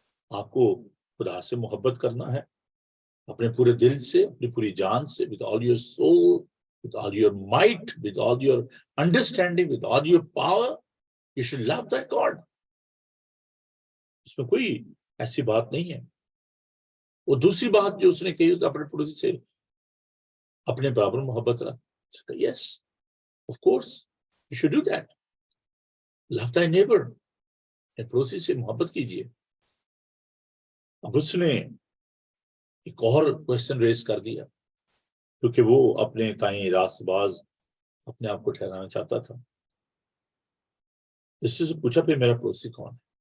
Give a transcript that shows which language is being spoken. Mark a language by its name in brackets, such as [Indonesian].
[Hindi] आपको खुदा से मोहब्बत करना है अपने पूरे दिल से, अपनी पूरी जान से, [English] with all your soul, with all your might, with all your understanding, with all your power. You should love thy God. [Hindi] उसमें कोई ऐसी बात नहीं है. वो दूसरी बात जो उसने कही तो अपने पड़ोसी से अपने बराबर मोहब्बत रख. [English] Yes, of course, you should do that. Love thy neighbor. [Hindi] अपने पड़ोसी से मोहब्बत कीजिए. अब उसने एक और क्वेश्चन रेज कर दिया, क्योंकि वो अपने ताई रास्तबाज अपने आप को ठहराना चाहता था. इससे पूछा फिर मेरा पड़ोसी कौन है.